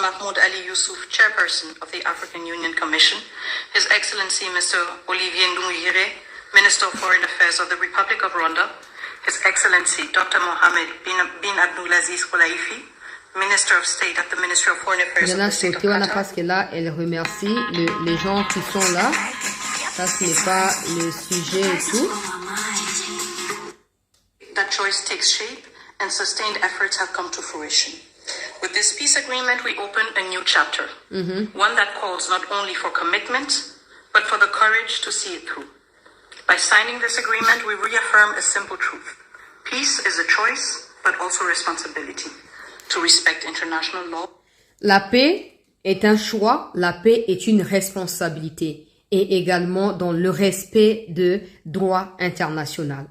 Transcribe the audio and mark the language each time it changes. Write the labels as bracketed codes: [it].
[en] Mahmoud Ali Yusuf, Chairperson of the African Union Commission, His Excellency Mr. Olivier Nduhungirehe, Minister of Foreign Affairs of the Republic of Rwanda, His Excellency Dr. Mohamed bin Abdulaziz Khulaifi, Minister of State at the Ministry of Foreign Affairs of the State of Qatar. [fr] Parce que là, elle remercie les gens qui sont là. Ça, ce n'est pas le sujet et tout. [en] choice takes shape and sustained efforts have come to fruition. With this peace agreement, we open a new chapter, one that calls not only for commitment, but for the courage to see it through. By signing this agreement, we reaffirm a simple truth. Peace is a choice, but also responsibility to respect international law. [fr] La paix est un choix, la paix est une responsabilité et également dans le respect de droit international.